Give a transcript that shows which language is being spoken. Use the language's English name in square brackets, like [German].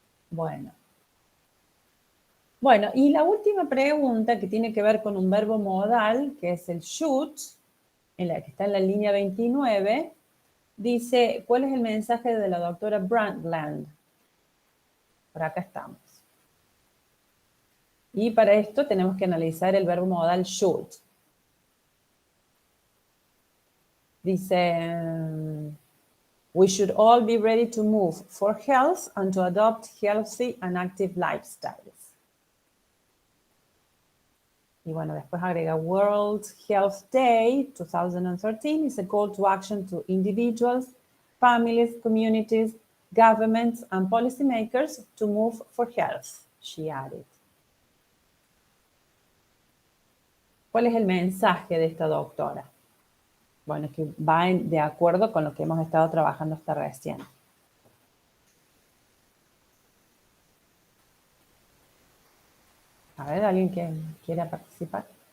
[Spanish] Bueno, y la última pregunta que tiene que ver con un verbo modal, que es el should, en la que está en la línea 29, dice, ¿cuál es el mensaje de la doctora Brundtland? Por acá estamos. Y para esto tenemos que analizar el verbo modal should. Dice, [English] we should all be ready to move for health and to adopt healthy and active lifestyles. [Spanish] Y bueno, después agrega [English] World Health Day 2013 is a call to action to individuals, families, communities, governments, and policymakers to move for health, she added. [Spanish] ¿Cuál es el mensaje de esta doctora? Bueno, que va de acuerdo con lo que hemos estado trabajando hasta recién. A ver, ¿alguien que quiera participar?